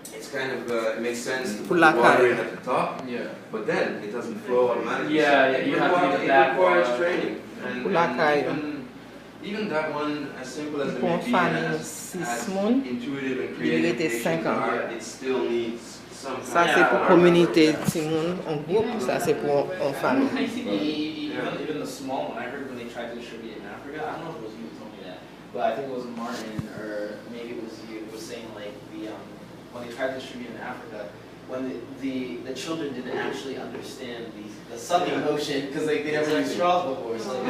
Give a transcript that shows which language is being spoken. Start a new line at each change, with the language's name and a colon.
English: It's kind of it makes sense to put the water in at the top, but then it doesn't flow automatically. Yeah, you have to do that. It requires training. And even that one, as simple as it may be, as intuitive and creative as it still needs some
French: Ça,
English: kind
French: c'est
English: of-
French: pour communauté, tout le monde en groupe, ça, c'est pour en famille.
English: Even the small one, I heard when they tried to distribute it in Africa, I don't know if it was you who told me that, but I think it was Martin, or maybe it was you, who was saying like when they tried to distribute in Africa, when the children didn't actually understand the sucking motion, because like they never used straws before, so like,